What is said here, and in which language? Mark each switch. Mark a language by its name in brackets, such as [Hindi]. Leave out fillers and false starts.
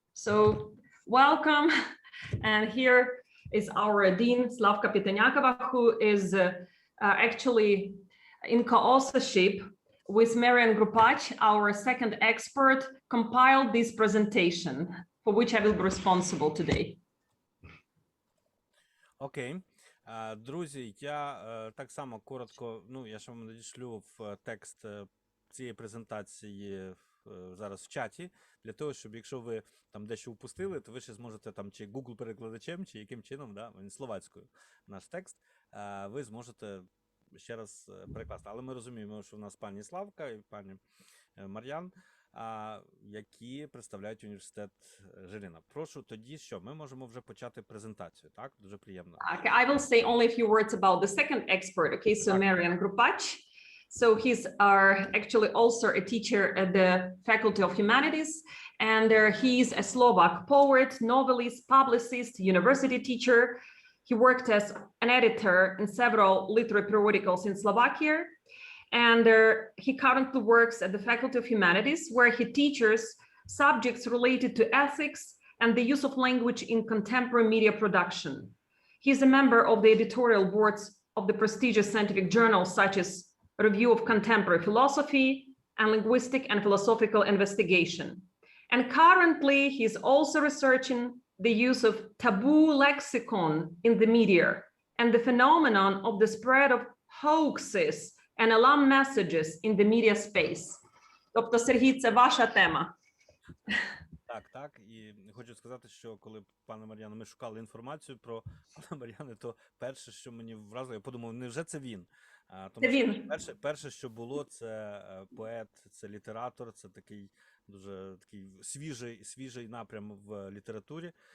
[English] So welcome, and here is our dean, Slavka Pitoňáková, who is actually in co-authorship with Marián Grupač, our second expert, compiled this presentation, for which I will be responsible today. [Ukrainian] Окей. Друзі, я так само коротко, я ще вам надішлю в текст цієї презентації зараз в чаті, для того, щоб якщо ви там дещо упустили, то ви ще зможете там чи Google-перекладачем, чи яким чином, словацькою наш текст, ви зможете ще раз перекласти. Але ми розуміємо, що в нас пані Славка і пані Мар'ян, які представляють університет Жиліна. Прошу тоді, що ми можемо вже почати презентацію, так? Дуже приємно. [English] Okay, I will say only a few words about the second expert, okay? So Marián Grupač. So he's actually also a teacher at the Faculty of Humanities, and he's a Slovak poet, novelist, publicist, university teacher. He worked as an editor in several literary periodicals in Slovakia, and he currently works at the Faculty of Humanities, where he teaches subjects related to ethics and the use of language in contemporary media production. He's a member of the editorial boards of the prestigious scientific journals such as Review of Contemporary Philosophy and Linguistic and Philosophical Investigation. And currently, he's also researching the use of taboo lexicon in the media and the phenomenon of the spread of hoaxes and alarm messages in the media space. [Ukrainian] Тобто, Сергій, це ваша тема. Так. І хочу сказати, що коли пане Мар'яне, ми шукали інформацію про пана Мар'яне, то перше, що мені вразило, я подумав, невже це він? Тому що перше, що було, це поет, це літератор, це такий дуже такий свіжий напрям в літературі.